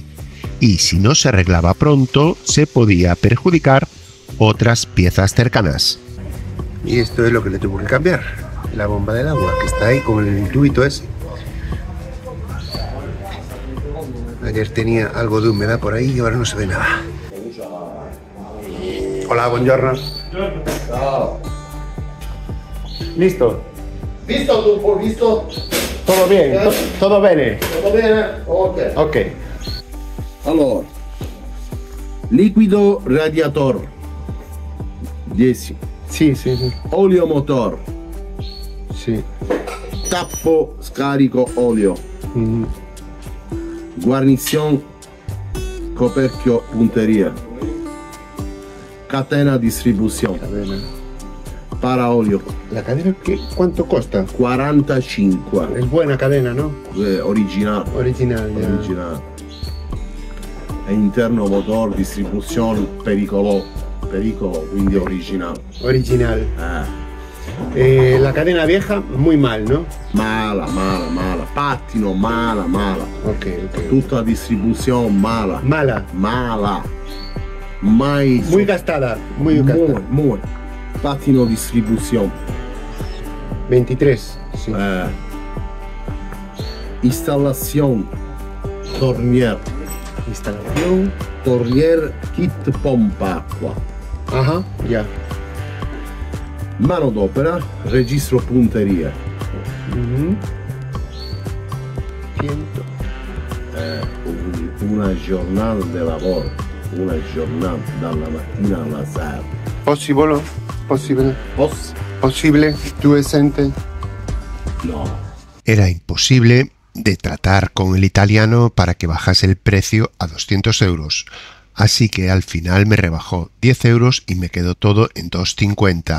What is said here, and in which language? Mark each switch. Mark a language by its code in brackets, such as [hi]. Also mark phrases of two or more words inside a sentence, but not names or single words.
[es] Y si no se arreglaba pronto, se podía perjudicar otras piezas cercanas. Y esto es lo que le tuvo que cambiar, la bomba del agua, que está ahí con el tubito ese. Ayer tenía algo de humedad por ahí y ahora no se ve nada. Hola, [it] buongiorno. Ciao. [es] Listo. [it] Visto tu visto? [es] Todo bien, [it] todo bene. Tutto bene? Ok. Ok. Allora, liquido radiator 10, Sì. olio motor, Sì. tappo scarico olio, guarnizione coperchio punteria, catena distribuzione, para olio. [es] ¿La cadena cuánto costa? 45, Es buena cadena, ¿no? [it] originale. [es] Original, ya. [it] Originale. E interno motor, distribuzione, pericolo, quindi originale. [es] Original. La cadena vieja, muy mal, ¿no? Mala. Pattino, mala. Ok. [it] Tutta la distribuzione, [es] mala. Mala. Mai. Muy gastada. Muy gastada. Muy. [it] Pattino distribuzione. [es] 23. Sí. [it] Installazione. Tornier. [es] Instalación. [it] Tornier kit pompa acqua. [es] Ajá, ya. [it] Manodopera, registro punteria. 100. Una giornata di lavoro, una giornata dalla mattina alla sera. Possible. [es] ¿Tú esente? No. Era imposible de tratar con el italiano para que bajase el precio a 200 euros. Así que al final me rebajó 10 euros y me quedó todo en 2,50.